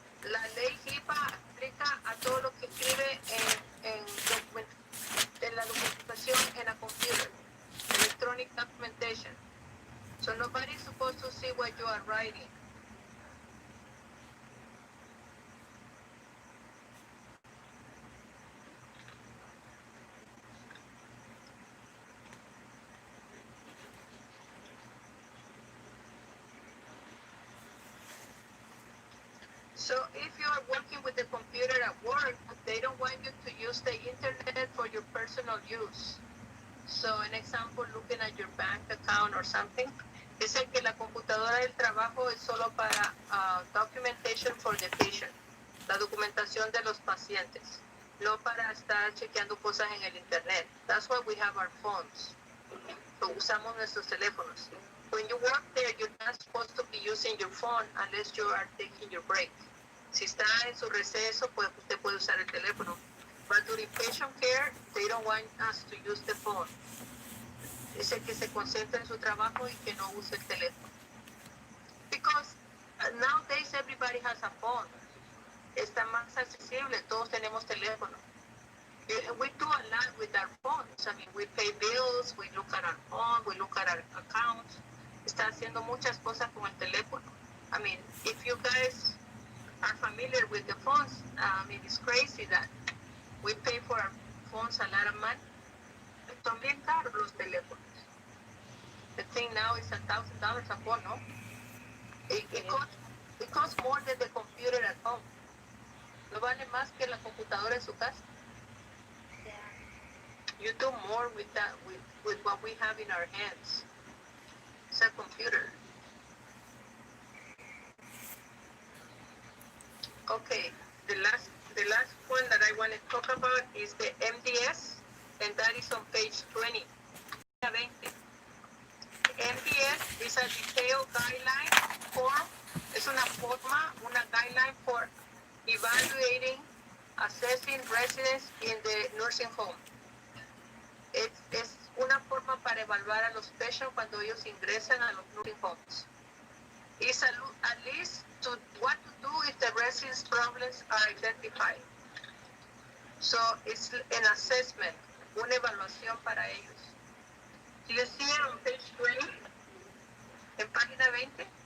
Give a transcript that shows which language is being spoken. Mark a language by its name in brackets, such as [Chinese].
[Spanish] La ley HIPAA aplica a todo lo que escribe en la documentación en la computer, [English] electronic documentation. So nobody's supposed to see what you are writing. So if you are working with the computer at work, they don't want you to use the internet for your personal use. So an example, looking at your bank account or something, [Spanish] dice que la computadora del trabajo es solo para [English] documentation for the patient, [Spanish] la documentación de los pacientes, no para estar chequeando cosas en el internet. [English] That's why we have our phones. [Spanish] So usamos nuestros teléfonos. [English] When you work there, you're not supposed to be using your phone unless you are taking your break. [Spanish] Si está en su receso, pues usted puede usar el teléfono. [English] But during patient care, they don't want us to use the phone. [Spanish] Dice que se concentre en su trabajo y que no use el teléfono. [English] Because nowadays everybody has a phone. [Spanish] Está más accesible, todos tenemos teléfono. [English] We do a lot with our phones. I mean, we pay bills, we look at our phone, we look at our accounts. [Spanish] Está haciendo muchas cosas con el teléfono. [English] I mean, if you guys are familiar with the phones, I mean, it's crazy that we pay for our phones a lot of money. [Spanish] Son bien caros los teléfonos. [English] The thing now is $1,000 a phone, no? It costs more than the computer at home. [Spanish] No vale más que la computadora en su casa. [English] You do more with that, with what we have in our hands. It's a computer. Okay, the last one that I want to talk about is the MDS, and that is on page 20. MDS is a detailed guideline form. [Spanish] Es una forma, una [English] guideline for evaluating, assessing residents in the nursing home. [Spanish] Es una forma para evaluar a los patients cuando ellos ingresan a los nursing homes. [English] It's at least to what to do if the residents' problems are identified. So it's an assessment, [Spanish] una evaluación para ellos. [English] You see it on page 20, [Spanish] en página 20?